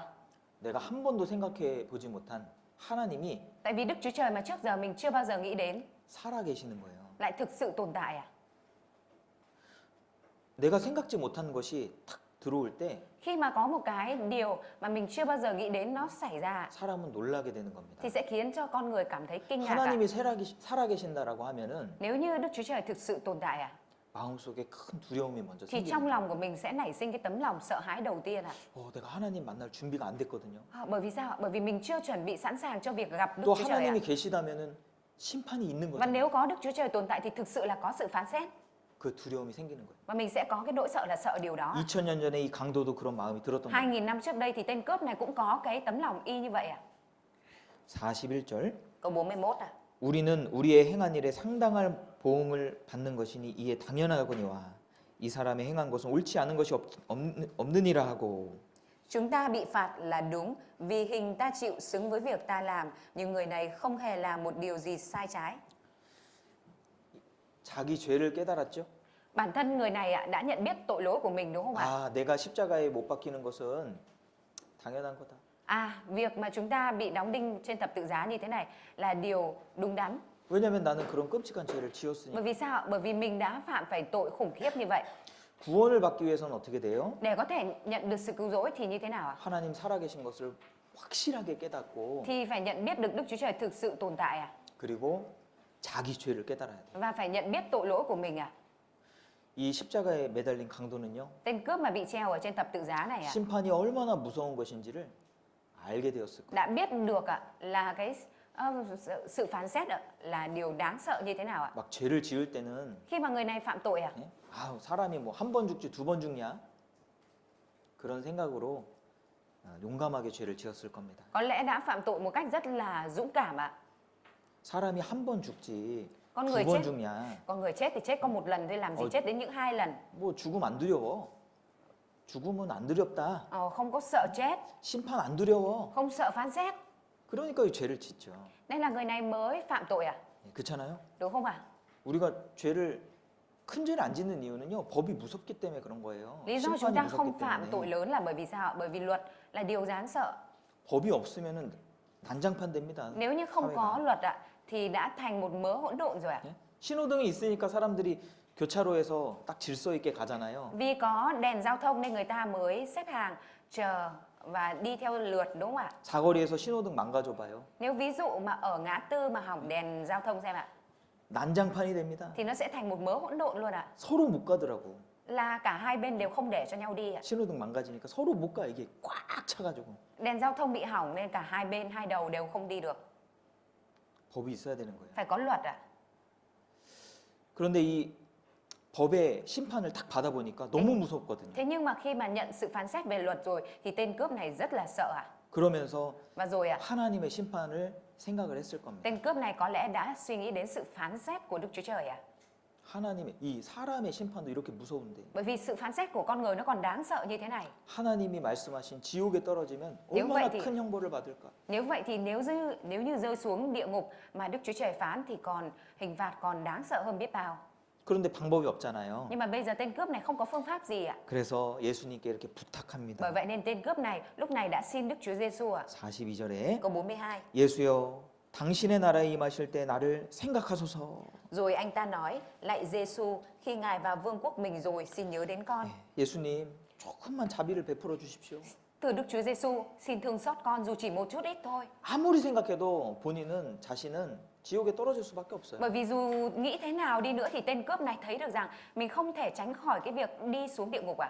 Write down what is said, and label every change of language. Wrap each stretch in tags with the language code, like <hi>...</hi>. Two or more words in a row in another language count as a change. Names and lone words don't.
<ko>내가 한 번도 생각해 보지 못한 하나님이</ko> <vi>Tại vì Đức Chúa Trời mà trước giờ mình chưa bao giờ nghĩ đến</vi> <ko>살아 계시는 거예요.</ko> <vi>lại thực sự tồn tại</vi> <ko>내가 생각지 못한 것이 탁 들어올 때</ko> <vi>Khi mà có một cái điều mà mình chưa bao giờ nghĩ đến nó xảy ra</vi> <ko>사람은 놀라게 되는 겁니다.</ko> <vi>thì sẽ khiến cho con người cảm thấy kinh ngạc</vi> <ko>하나님이 살아 계신다라고 하면은</ko> <vi>Nếu như Đức Chúa Trời thực sự tồn tại</vi> <ko>마음속에 큰 두려움이 먼저</ko> <vi>thì</vi> <ko>생깁니다.</ko> <vi>trong lòng của mình sẽ nảy sinh cái tấm lòng sợ hãi đầu tiên</vi> <ko>내가 하나님 만날 준비가 안 됐거든요.</ko> <vi>Bởi vì sao Bởi vì mình chưa chuẩn bị sẵn sàng cho việc gặp Đức</vi> <ko>또</ko> <vi>Chúa Trời</vi> <ko>하나님이 계시다면은 심판이 있는</ko> <vi>Và</vi> <ko>거죠.</ko> <vi>nếu có Đức Chúa Trời tồn tại thì thực sự là có sự phán xét</vi> <ko>그 두려움이 생기는 거예요.</ko> <vi>và mình sẽ có cái nỗi sợ là sợ điều đó.</vi> <ko>2000년 전에 이 강도도 그런 마음이 들었던 거예요.</ko> <vi>2000 năm trước đây thì tên cướp này cũng có cái tấm lòng y như vậy</vi> <ko>41절.</ko> <vi>Câu 41</vi> <ko>우리는 우리의 행한 일에 상당할 보응을 받는 것이니 이에 당연하거니와 이 사람의 행한 것은 옳지 않은 것이 없느니라 하고.</ko> <vi>Chúng ta bị phạt là đúng vì hình ta chịu xứng với việc ta làm, nhưng người này không hề làm một điều gì sai trái.</vi> <ko>자기 죄를 깨달았죠.</ko> <vi>Bản thân người này đã nhận biết tội lỗi của mình đúng không ạ?</vi> <ko>내가 십자가에 못 박히는 것은 당연한 거다.</ko> <vi>À, việc mà chúng ta bị đóng đinh trên thập tự giá như thế này là điều đúng đắn.</vi> <ko>왜냐하면 나는 그런 끔찍한 죄를</ko> <vi>Bởi</vi> <ko>지었으니까.</ko> <vi>vì sao? Bởi vì mình đã phạm phải tội khủng khiếp như vậy.</vi> <ko>구원을 받기 위해서는 어떻게 돼요?</ko> <vi>Để có thể nhận được sự cứu rỗi thì như thế nào ạ?</vi> <ko>하나님 살아계신 것을 확실하게 깨닫고</ko> <vi>Thì phải nhận biết được Đức Chúa Trời thực sự tồn tại à?</vi> <ko>그리고 자기 죄를 깨달아야 돼.</ko> <vi>Và phải nhận biết tội lỗi của mình à?</vi> <ko>이 십자가에 매달린 강도는요.</ko> <vi>Tên cướp mà bị treo ở trên thập tự giá này à?</vi> <ko>심판이 얼마나 무서운 것인지를 알게 되었을 거예요.</ko> <vi>Đã biết được ạ là cái sự phán xét ạ là điều đáng sợ như thế nào ạ?</vi> <ko>막 죄를 지을 때는</ko> <vi>Khi mà người này phạm tội à?</vi> <ko>예? 아우 사람이 뭐 한 번 죽지 두 번 죽냐? 그런 생각으로 용감하게 죄를 지었을 겁니다.</ko> <vi>Có lẽ đã phạm tội một cách rất là dũng cảm ạ.</vi> <ko>사람이 한 번 죽지</ko> <vi>Con</vi> <ko>두</ko> <vi>người</vi> <ko>번</ko> <vi>chết,</vi> <ko>죽냐?</ko> <vi>con người chết thì chết có một lần thôi, làm gì chết đến những 2 lần?</vi> <ko>뭐 죽음 안 두려워? 죽음은 안 두렵다.</ko> <vi>Không có sợ chết,</vi> <ko>심판 안 두려워.</ko> <vi>không sợ phán xét.</vi> <ko>그러니까 이 죄를 짓죠.</ko> <vi>Nên là người này mới phạm tội à?</vi> <ko>예, 그렇잖아요.</ko> <vi>Đúng không ạ?</vi> <ko>우리가 죄를 큰 죄를 안 짓는 이유는요. 법이 무섭기 때문에 그런 거예요.</ko> <vi>Lý do chúng</vi> <ko>심판이</ko> <vi>ta không</vi> <ko>무섭기</ko> <vi>phạm tội</vi> <ko>때문에.</ko> <vi>lớn là bởi vì sao? Bởi vì luật là điều đáng sợ.</vi> <ko>법이 없으면은 난장판 됩니다.</ko> <vi>Nếu như không</vi> <ko>사회가.</ko> <vi>có luật ạ thì đã thành một mớ hỗn độn rồi ạ.</vi> <ko>예? 신호등이 있으니까 사람들이 교차로에서 딱 질서 있게 가잖아요.</ko> <vi>Vì có đèn giao thông nên người ta mới xếp hàng chờ và đi theo lượt đúng không ạ?</vi> <ko>사거리에서 신호등 망가져 봐요.</ko> <vi>Nếu ví dụ mà ở ngã tư mà hỏng đèn giao thông xem ạ</vi> <ko>난장판이 됩니다.</ko> <vi>thì nó sẽ thành một mớ hỗn độn luôn ạ.</vi> <ko>서로 못 가더라고.</ko> <vi>Là cả hai bên đều không để cho nhau đi ạ.</vi> <ko>신호등 망가지니까 서로 못 가. 이게 꽉 차가지고.</ko> <vi>Đèn giao thông bị hỏng nên cả hai bên hai đầu đều không đi được.</vi> <ko>법이 있어야 되는 거예요.</ko> <vi>Phải có luật ạ.</vi> <ko>그런데 이 법의 심판을 딱 받아보니까 너무 무섭거든요.</ko> <vi>Thế nhưng mà khi mà nhận sự phán xét về luật rồi thì tên cướp này rất là sợ ạ.</vi> <ko>그러면서</ko> <vi>Và rồi ạ,</vi> <ko>하나님의 심판을 생각을 했을 겁니다.</ko> <vi>tên cướp này có lẽ đã suy nghĩ đến sự phán xét của Đức Chúa Trời ạ.</vi> <ko>하나님의 이 사람의 심판도 이렇게 무서운데</ko> <vi>Bởi vì sự phán xét của con người nó còn đáng sợ như thế này.</vi> <ko>하나님이 말씀하신 지옥에 떨어지면</ko> <vi>nếu</vi> <ko>얼마나</ko> <vi>vậy thì-</vi> <ko>큰 형벌을 받을까?</ko> <vi>Nếu vậy thì nếu như rơi xuống địa ngục mà Đức Chúa Trời phán thì còn hình phạt còn đáng sợ hơn biết bao.</vi> <ko>그런데 방법이 없잖아요.</ko> <vi>Nhưng mà bây giờ tên cướp này không có phương pháp gì ạ.</vi> <ko>그래서 예수님께 이렇게</ko> <vi>Bởi</vi> <ko>부탁합니다.</ko> <vi>vậy nên tên cướp này lúc này đã xin Đức Chúa Giêsu ạ.</vi> <ko>42절에</ko> <vi>Câu 42.</vi> <ko>예수여 당신의 나라에 임하실 때 나를 생각하소서.</ko> <vi>Rồi anh ta nói, lạy Giêsu, khi Ngài vào vương quốc mình rồi xin nhớ đến con.</vi> <ko>예수님 조금만 자비를 베풀어 주십시오.</ko> <vi>Thưa Đức Chúa Giêsu, xin thương xót con dù chỉ một chút ít thôi.</vi> <ko>아무리 생각해도 본인은 자신은 지옥에 떨어질 수밖에 없어요.</ko> <vi>Bởi vì dù nghĩ thế nào đi nữa thì tên cướp này thấy được rằng mình không thể tránh khỏi cái việc đi xuống địa ngục ạ.</vi>